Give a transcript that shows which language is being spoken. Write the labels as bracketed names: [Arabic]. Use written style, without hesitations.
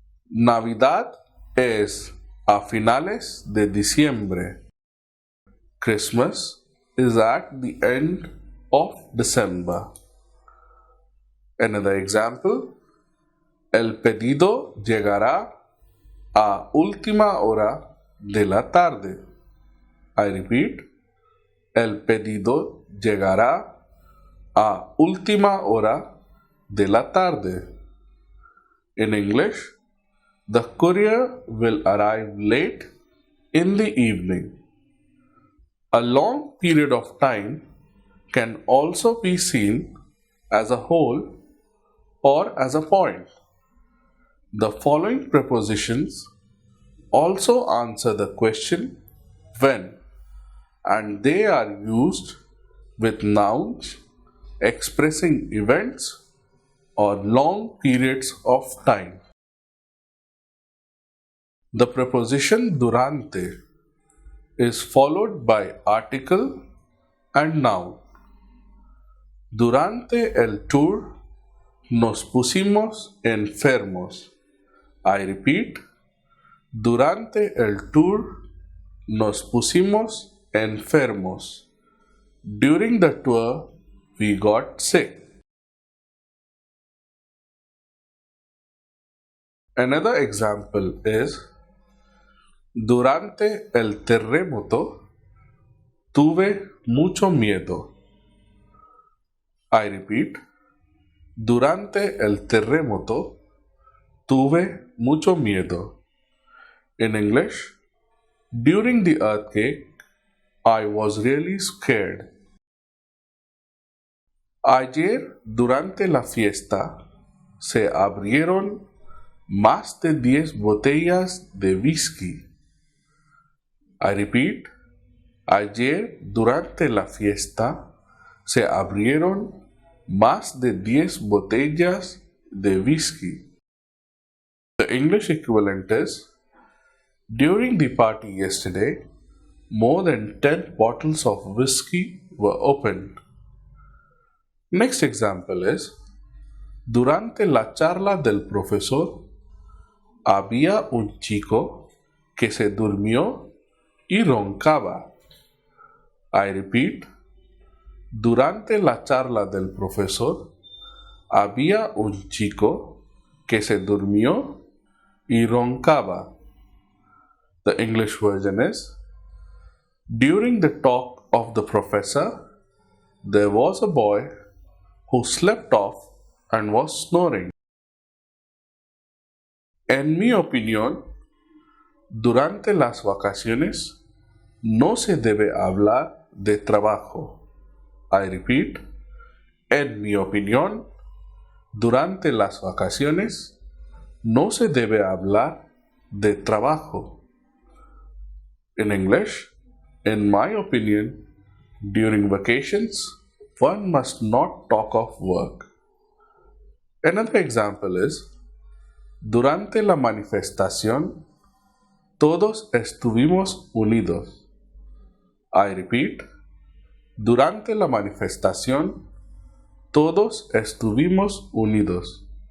[Spanish] Navidad es a finales de diciembre. [English] Christmas is at the end of December. Another example, [Spanish] el pedido llegará a última hora de la tarde. [English] I repeat, [Spanish] el pedido llegará a última hora de la tarde. [English] In English, the courier will arrive late in the evening. A long period of time can also be seen as a whole or as a point. The following prepositions also answer the question when, and they are used with nouns expressing events or long periods of time. The preposition durante is followed by article and noun. [Spanish] Durante el tour nos pusimos enfermos. [English] I repeat, [Spanish] durante el tour nos pusimos enfermos. [English] During the tour, we got sick. Another example is, [Spanish] durante el terremoto tuve mucho miedo. [English] I repeat, [Spanish] durante el terremoto tuve mucho miedo. [English] In English, during the earthquake, I was really scared. [Spanish] Ayer, durante la fiesta, se abrieron más de 10 botellas de whisky. [English] I repeat, [Spanish] ayer, durante la fiesta, se abrieron más de 10 botellas de whisky. [English] The English equivalent is, during the party yesterday, more than 10 bottles of whiskey were opened. Next example is, [Spanish] durante la charla del profesor, había un chico que se durmió y roncaba. [English] I repeat, [Spanish] durante la charla del profesor, había un chico que se durmió y roncaba. [English] The English version is, during the talk of the professor, there was a boy who slept off and was snoring. [Spanish] En mi opinión, durante las vacaciones no se debe hablar de trabajo. [English] I repeat, [Spanish] en mi opinión, durante las vacaciones no se debe hablar de trabajo. [English] In English, in my opinion, during vacations, one must not talk of work. Another example is, [Spanish] durante la manifestación, todos estuvimos unidos. [English] I repeat, [Spanish] durante la manifestación, todos estuvimos unidos.